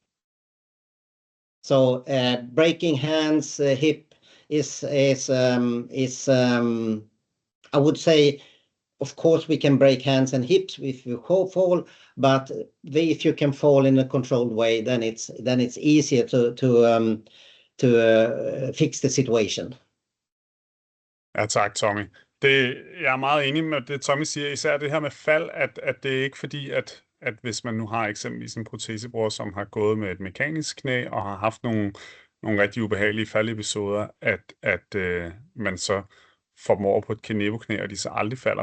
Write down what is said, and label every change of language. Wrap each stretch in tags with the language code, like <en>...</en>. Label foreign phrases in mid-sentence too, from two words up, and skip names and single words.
<en>So breaking hands, hip is I would say, of course, we can break hands and hips if you fall, but if you can fall in a controlled way, then it's easier to fix the situation.</en> <da>Ja, tak, Tommy. Jeg er meget enig med det, Tommy siger, især det her med fald, at det er ikke fordi, at hvis man nu har eksempelvis en protesebruger, som har gået med et mekanisk knæ og har haft nogle rigtig ubehagelige faldepisoder, at man så får dem over på et Kenevo-knæ, og de så aldrig falder.</da>